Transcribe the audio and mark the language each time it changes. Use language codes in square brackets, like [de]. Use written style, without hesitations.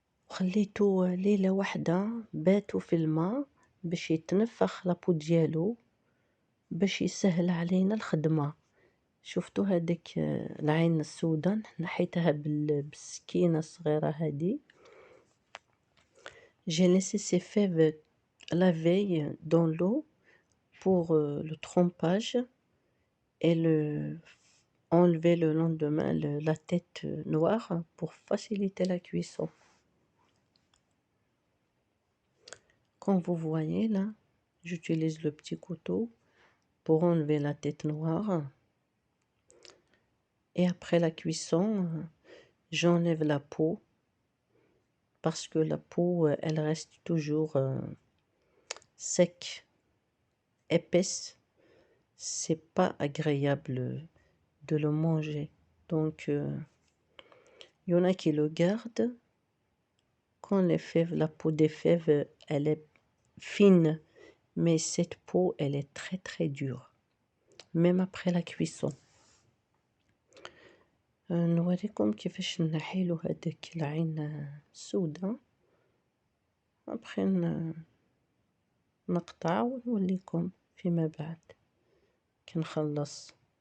[ar] خليته ليلة واحدة باتوا في الماء باش يتنفخ لابو ديالو باش يسهل علينا الخدمة. شفتوا هذيك العين السوداء نحيتها بالسكينة الصغيرة هذه. [fr] J'ai laissé ces fèves la veille dans l'eau pour le trempage et enlever le lendemain la tête noire pour faciliter la cuisson. Comme vous voyez là, j'utilise le petit couteau pour enlever la tête noire. Et après la cuisson, j'enlève la peau parce que la peau, elle reste toujours sec, épaisse. C'est pas agréable de le manger. Donc, il y en a qui le gardent. Quand la peau des fèves, elle est fine, mais cette peau, elle est très très dure, même après la cuisson. [ar] نوريكم كيفاش نحيلو هذاك العين السوداء. après نقطع ونوليكم فيما بعد كنخلص.